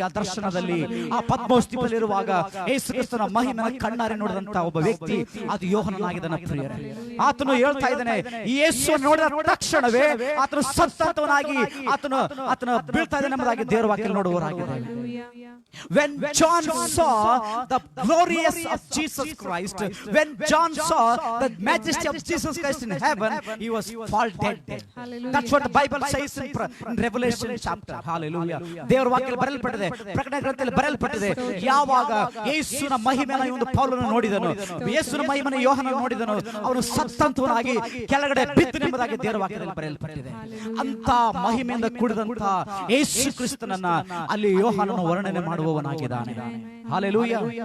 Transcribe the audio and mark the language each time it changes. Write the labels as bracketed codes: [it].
[kn] ಆ ದರ್ಶನದಲ್ಲಿ ಆ ಪದ್ಮೋಸ್ತಿಪಲ್ಲಿರುವಾಗ ಯೇಸು ಕ್ರಿಸ್ತನ ಮಹಿಮೆಯನ್ನು ಕಣ್ಣಾರೆ ನೋಡಿದಂತ ಒಬ್ಬ ವ್ಯಕ್ತಿ ಅದು ಯೋಹಾನನಾಗಿದ್ದಾನೆ ಪ್ರಿಯರೇ. ಆತನು ಹೇಳ್ತಾ ಇದ್ದಾನೆ, ಈ ಯೇಸುವನ್ನು ನೋಡಿದ ತಕ್ಷಣವೇ ಆತನು ಸತ್ತಂತವನಾಗಿ ಆತನು ಬೀಳ್ತಾ ಇದ್ದಾನೆ ಎಂಬುದಾಗಿ ದೇವರ ವಾಕ್ಯ ನೋಡುವವರಾಗಿದ್ದಾರೆ. [en] When John saw the glorious of Jesus Christ, when John saw the majesty of Jesus Christ in heaven, he was fall dead. That's what the Bible says in Revelation chapter. Hallelujah. [kn] ದೇವರ ವಾಕ್ಯದಲ್ಲಿ ಬರೆಯಲ್ಪಟ್ಟಿದೆ, ಪ್ರಕಟಣೆ ಗ್ರಂಥದಲ್ಲಿ ಬರೆಯಲ್ಪಟ್ಟಿದೆ. ಯಾವಾಗ ಯೇಸುವಿನ ಮಹಿಮೆಯನ್ನು ಇವನು ಪೌಲನು ನೋಡಿದನು, ಯೇಸುವಿನ ಮಹಿಮೆಯನ್ನು ಯೋಹಾನನು ನೋಡಿದನು, ಅವನು ಸತ್ತಂತವನಾಗಿ ಕೆಳಗಡೆ ಬಿದ್ದನು ಎಂಬುದಾಗಿ ದೇವರ ವಾಕ್ಯದಲ್ಲಿ ಬರೆಯಲ್ಪಟ್ಟಿದೆ. ಅಂತ ಮಹಿಮೆಯಿಂದ ಕೂಡಿದಂತ ಯೇಸು ಕ್ರಿಸ್ತನನ್ನ ಅಲ್ಲಿ ಯೋಹಾನನು ವರ್ಣನೆ ಮಾಡುವವನಾಗಿದ್ದಾನೆ. Hallelujah.